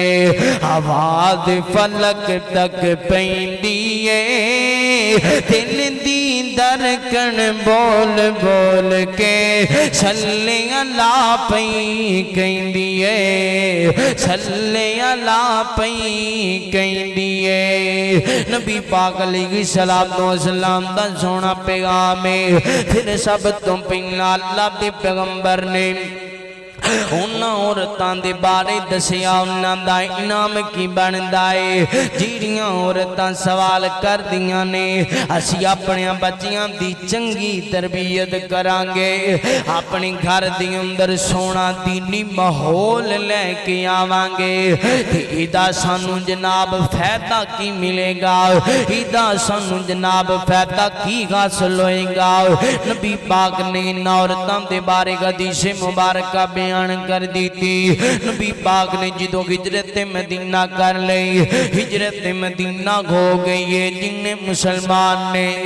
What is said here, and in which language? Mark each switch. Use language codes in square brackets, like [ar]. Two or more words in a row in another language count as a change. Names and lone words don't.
[pa] آواز فلک تک پیندی ہے دل دی درکن بول بول کے [ar] صلی اللہ [pa] پئی کہندی ہے [ar] صلی اللہ [pa] پئی کہندی ہے نبی پاک [ar] علیہ السلام [pa] دا سونا پیغام ہے پھر سب تو پہلا اللہ دے پیغمبر نے انہاں عورتاں دے بارے دسیا انہاں دا انعام کی بندا ہے جیڑیاں عورتاں سوال کر دیاں نے اسی اپنے بچیاں دی چنگی تربیت کران گے اپنے گھر دے اندر سونا دینی ماحول لے کے آواں گے تے ایدا سانو جناب فائدہ کی ملے گا ایدا سانو جناب فائدہ کی حاصل ہوئے گا نبی پاک نے ان عورتاں دے بارے حدیث مبارکہ بیان کر دی تھی نبی پاک نے جدو ہجرت مدینہ کر لئی ہجرت مدینہ ہو گئی ہے جن مسلمان نے